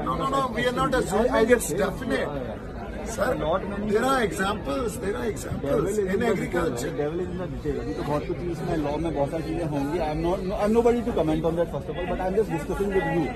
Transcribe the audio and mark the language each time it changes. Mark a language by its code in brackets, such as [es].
[en] No, we are not assuming, it's definite. Sir, there are examples in agriculture. Devil is in the detail. [hi] अभी तो बहुत कुछ इसमें law में बहुत सारी चीजें होंगी. [en] I'm nobody to comment on that first of all, but I'm just discussing with you.